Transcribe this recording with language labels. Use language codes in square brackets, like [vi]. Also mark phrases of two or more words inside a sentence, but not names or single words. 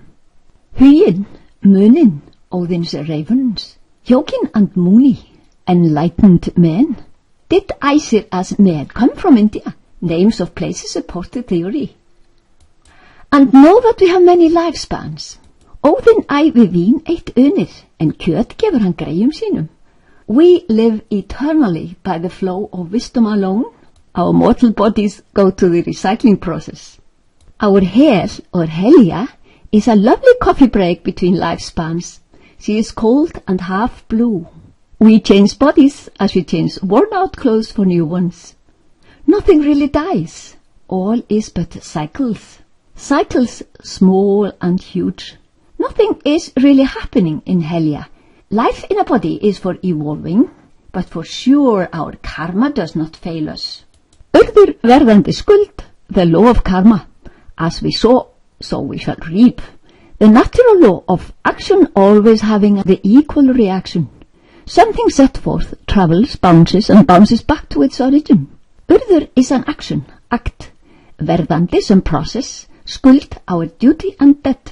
[en] Hugin, Munin, Odin's ravens, Yogin and Muni, enlightened men. Did Æsir as men come from India? Names of places support the theory. And know that we have many lifespans. [is] Óðinn ævi vín eitt unir, en kjöt gefur hann greyjum sínum. [en] We live eternally by the flow of wisdom alone. Our mortal bodies go to the recycling process. Our hel, or Helja, is a lovely coffee break between lifespans. She is cold and half blue. We change bodies as we change worn-out clothes for new ones. Nothing really dies. all is but cycles. Cycles small and huge. Nothing is really happening in Helja. Life in a body is for evolving, but for sure our karma does not fail us. [is] Urður verðandi skuld, [en] the law of karma. As we sow, so we shall reap. The natural law of action always having the equal reaction. Something set forth travels, bounces, and bounces back to its origin. Urður is an action, act. [is] Verðandi [en] some process, [is] skuld [en] our duty and debt.